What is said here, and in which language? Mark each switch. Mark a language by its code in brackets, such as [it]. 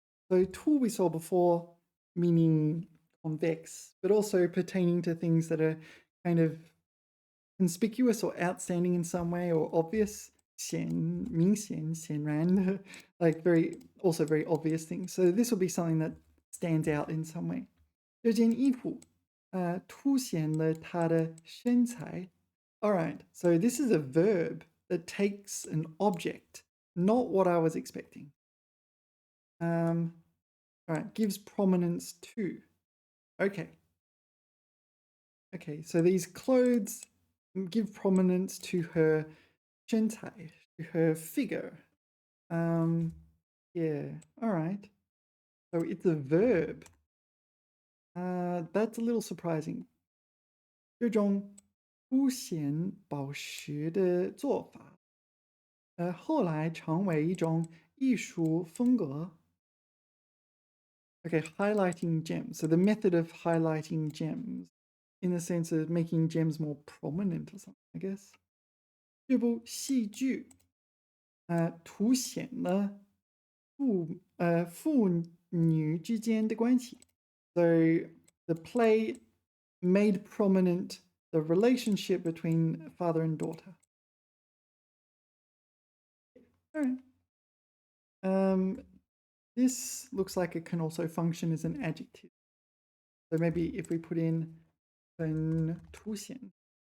[en] So 凸 we saw before, meaning convex, but also pertaining to things that are kind of conspicuous or outstanding in some way or obvious. [zh] 显,明显,显然, [en] like also very obvious things. So this will be something that stands out in some way. [zh] 这件衣服凸显了她的身材. [en] All right, so this is a verb that takes an object, not what I was expecting. All right, gives prominence to. Okay. Okay, so these clothes give prominence to her 身材, to her figure. Yeah, all right. So it's a verb. That's a little surprising. [zh] 这种凸显宝石的做法，后来成为一种艺术风格. [en] Okay, highlighting gems. So the method of highlighting gems in the sense of making gems more prominent or something, I guess. [zh] 这部戏剧凸显了父女之间的关系. [en] So the play made prominent the relationship between father and daughter. All right. This looks like it can also function as an adjective. So maybe if we put in 很凸显.